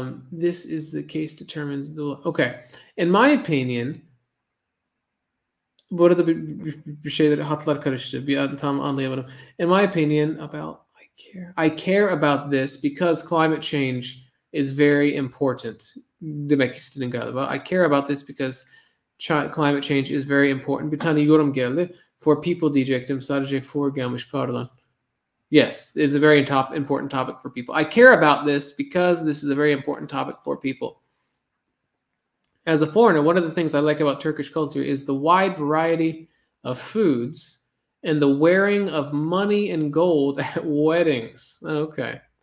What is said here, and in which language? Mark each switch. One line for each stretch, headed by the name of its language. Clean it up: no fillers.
English: This is the case determines the... Okay. In my opinion,
Turkish: bu arada bir şeyler hatlar karıştı. Bir an tam anlayamadım.
English: In my opinion, about I care about this because climate change is very important.
Turkish: Demek istediğim galiba.
English: I care about this because climate change is very important.
Turkish: Bir tane yorum geldi.
English: For people
Turkish: diyecektim. Sadece for gelmiş, pardon.
English: Yes, it's a very important topic for people. I care about this because this is a very important topic for people. As a foreigner, one of the things I like about Turkish culture is the wide variety of foods and the wearing of money and gold at weddings. Okay.